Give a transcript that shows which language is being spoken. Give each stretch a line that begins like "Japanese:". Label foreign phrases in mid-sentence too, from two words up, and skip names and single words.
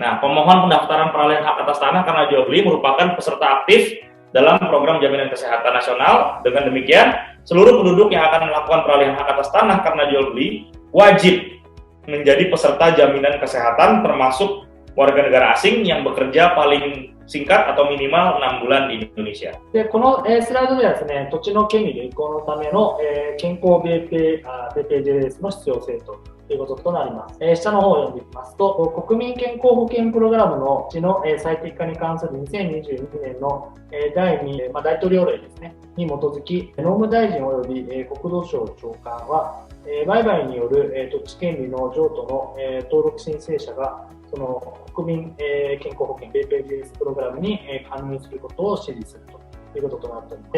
Indonesian: Nah, pemohon pendaftaran peralihan hak atas tanah karena jual beli merupakan peserta aktif dalam program jaminan kesehatan nasional. Dengan demikian, seluruh penduduk yang akan melakukan peralihan hak atas tanah karena jual beli wajib menjadi peserta jaminan kesehatan, termasuk warga negara asing yang bekerja paling singkat atau minimal 6 bulan di Indonesia.
Japanese: で、この、スライドではですね、土地の権利の移行のための、健康 BPJS の必要性ということとなります。下の方を読んでいきますと、国民健康保険プログラムのうちの、最適化に関する2022年の、第2、大統領令ですね、に基づき、農務大臣及び、国土省長官は、売買による、土地権利の譲渡の、登録申請者がその国民、健康保険 BPJS プログラムに、加入することを指示するということとなっております。